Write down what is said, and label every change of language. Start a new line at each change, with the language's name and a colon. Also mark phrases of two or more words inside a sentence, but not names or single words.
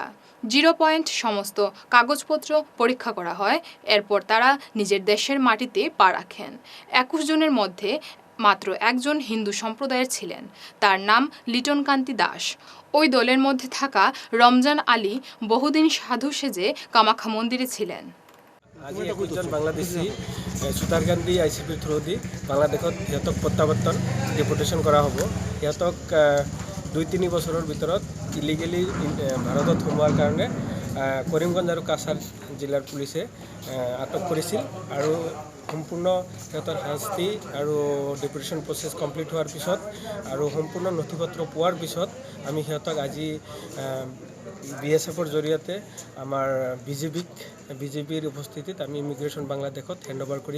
Bangla: 0 পয়েন্ট সমস্ত কাগজপত্র পরীক্ষা করা হয়। এরপর তারা নিজের দেশের মাটিতে পা রাখেন। 21 জনের মধ্যে মাত্র একজন হিন্দু সম্প্রদায়ের ছিলেন। তার নাম লিটন কান্তি দাস। ওই দলের মধ্যে থাকা রমজান আলী বহুদিন সাধু সেজে কামাখ্যা মন্দিরে ছিলেন।
Assamese: আজি 21 জন বাংলাদেশী সুতারকান্দি ICPৰ থ্ৰুদি বাংলাদেশত সিহঁতক প্ৰত্যাৱৰ্তন ডিপোৰ্টেশ্যন কৰা হ'ব। সিহঁতক 2-3 বছৰৰ ভিতৰত ইলিগেলি ভাৰতত সোমোৱাৰ কাৰণে কৰিমগঞ্জ আৰু কাছাৰ জিলাৰ পুলিচে আটক কৰিছিল আৰু সম্পূৰ্ণ সিহঁতৰ শাস্তি আৰু
English: deportation process complete
Assamese: হোৱাৰ পিছত আৰু সম্পূৰ্ণ নথিপত্ৰ পোৱাৰ পিছত আমি সিহঁতক আজি BSFৰ জৰিয়তে আমাৰ বিজেপিৰ উপস্থিতিত আমি ইমিগ্ৰেশ্যন বাংলাদেশত হেণ্ডঅভাৰ কৰিম।